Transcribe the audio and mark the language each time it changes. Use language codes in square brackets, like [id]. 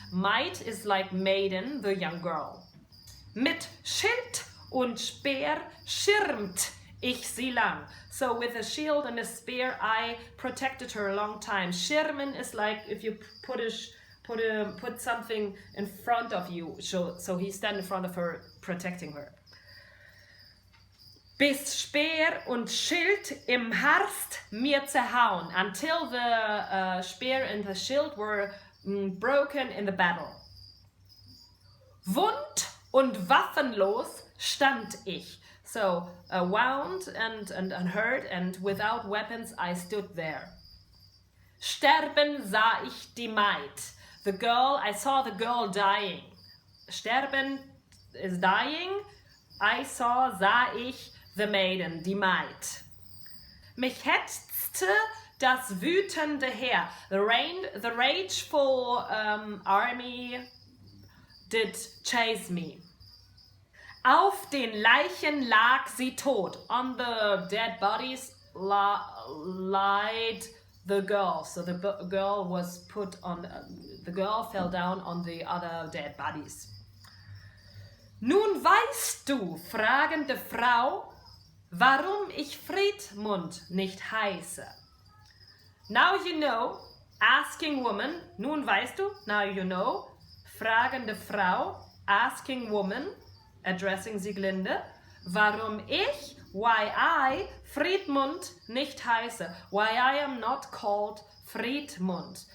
[en] Maid is like maiden, the young girl. [de] Mit Schild und Speer schirmt ich sie lang. [en] So with a shield and a spear, I protected her a long time. Schirmen is like if you put something in front of you, so he stand in front of her, protecting her. [de] Bis Speer und Schild im Harst mir zerhauen, [en] until the spear and the shield were broken in the battle. [de] Wund und waffenlos stand ich. [en] So, wound and hurt, and without weapons I stood there. [de] Sterben sah ich die Maid. [en] The girl, I saw the girl dying. Sterben is dying. I [de] sah ich [en] the maiden, [de] die Maid. Mich hetzte das wütende Heer. [en] The rageful army did chase me. [de] Auf den Leichen lag sie tot. [en] On the dead bodies lied the girl. So the girl was put on. The girl fell down on the other dead bodies. [de] Nun weißt du, fragende Frau, warum ich Siegmund nicht heiße. [en] Now you know, asking woman. [de] Nun weißt du, [en] now you know, [de] fragende Frau, [en] asking woman, addressing Sieglinde, [de] warum ich, [en] why I, [de] Siegmund nicht heiße, [en] why I am not called Siegmund.